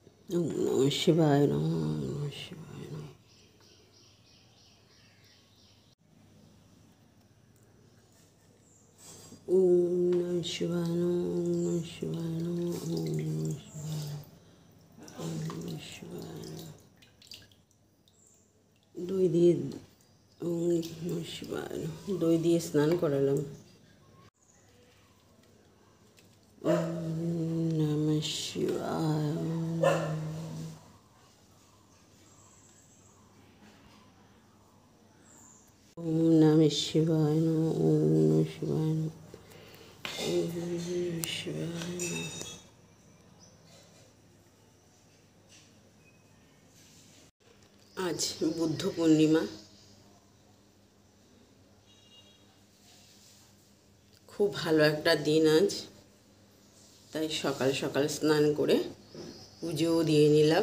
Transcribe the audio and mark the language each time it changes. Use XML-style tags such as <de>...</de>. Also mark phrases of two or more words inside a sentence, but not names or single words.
<sa>ओम नमः शिवाय नमः। ओम नमः शिवाय नमः। ओम नमः शिवाय नमः। ओम नमः शिवाय नमः। ओम नमः शिवाय नमः। ओम नमः शिवाय नमः।</sa> <bn>দই দিয়ে</bn> <sa>ওম নমঃ শিবায় নমঃ।</sa> <bn>দই দিয়ে স্নান করালাম।</bn> <sa>ওম নমঃ শিবায়। ওম নমঃ শিবায় নমঃ। ওম নমঃ শিবায় নমঃ। ওম নমঃ শিবায় নমঃ।</sa> <bn>আজ বুদ্ধ পূর্ণিমা। খুব ভালো একটা দিন আজ, তাই সকাল সকাল স্নান করে পুজোও দিয়ে নিলাম।</bn>